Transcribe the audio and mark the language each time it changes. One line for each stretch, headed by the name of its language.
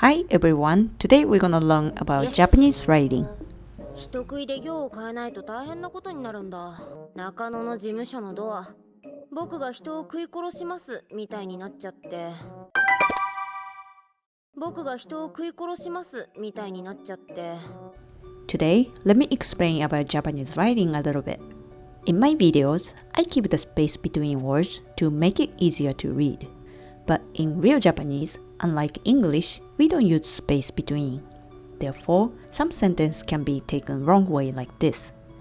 English: everyone, today we're gonna learn about Japanese writing.
Japanese: 人食いで行を変えないと大変なことになるんだ。中野の事務所のドア、僕が人を食い殺しますみたいになっちゃって。僕が人を食い殺しますみたいになっちゃって。
English: Today, let me explain about Japanese writing a little bit. In my videos, I keep the space between words to make it easier to read. But in real Japanese, unlike English, we don't use space between. Therefore, some sentence can be taken wrong way like this.